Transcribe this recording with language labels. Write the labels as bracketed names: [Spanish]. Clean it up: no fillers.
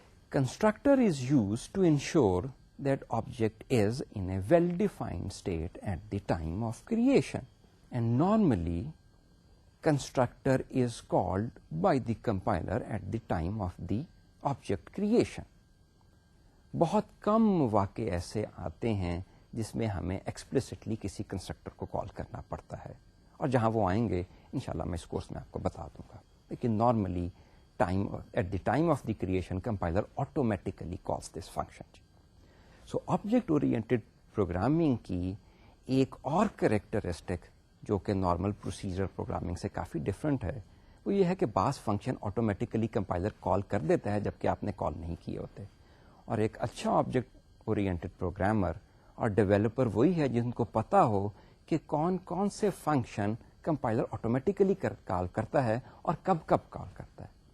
[English] Constructor is used to ensure that object is in a well-defined state at the time of creation. And normally, constructor is called by the compiler at the time of the object creation. [Urdu] بہت کم واقع ایسے آتے ہیں جس میں ہمیں explicitly کسی constructor کو کال کرنا پڑتا ہے, اور جہاں وہ آئیں گے انشاءاللہ میں اس کورس میں آپ کو بتا دوں گا. [English] لیکن normally at the time of the creation compiler automatically calls this function. [Urdu] So object oriented programming کی ایک اور کریکٹرسٹک جو کہ نارمل پروسیجر پروگرامنگ سے کافی ڈفرینٹ ہے, وہ یہ ہے کہ بعض فنکشن آٹومیٹیکلی کمپائلر کال کر دیتا ہے جبکہ آپ نے کال نہیں کیے ہوتے. اور ایک اچھا آبجیکٹ اورینٹیڈ پروگرامر اور ڈیولپر وہی ہے جن کو پتا ہو کہ کون کون سے فنکشن کمپائلر آٹومیٹیکلی کال کرتا ہے اور کب کب کال کرتا ہے.